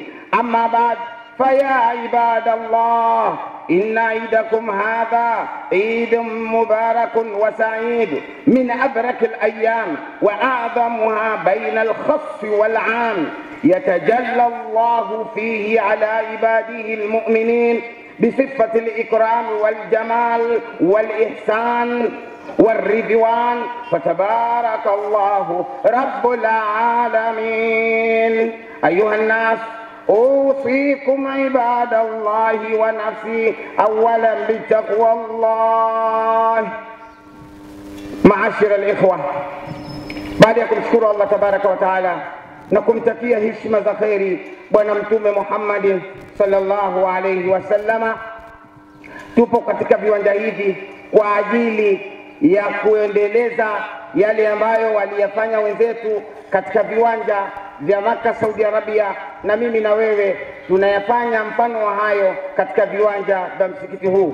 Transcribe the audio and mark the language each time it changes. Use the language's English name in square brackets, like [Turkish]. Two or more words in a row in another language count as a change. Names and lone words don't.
[Arabic] أما بعد، فيا عباد الله، إن عيدكم هذا عيد مبارك وسعيد من أبرك الأيام وأعظمها بين الخص والعام، يتجلى الله فيه على عباده المؤمنين بصفة الإكرام والجمال والإحسان والرضوان، فتبارك الله رب العالمين. أيها الناس، أوصيكم عباد الله ونفسي أولا بتقوى الله. معاشر الإخوة، [Swahili] baada ya kumshukuru [Arabic] الله تبارك وتعالى [Swahili] na kumtakia heshima za kheri bwana mtume Muhammad [Arabic] صلى الله عليه وسلم, [Swahili] tupo katika viwanja hivi kwa ajili ya kuendeleza yale ambayo waliyafanya wenzetu katika viwanja vya Makkah, Saudi Arabia, na mimi na wewe tunayafanya mfano wa hayo katika viwanja vya msikiti huu.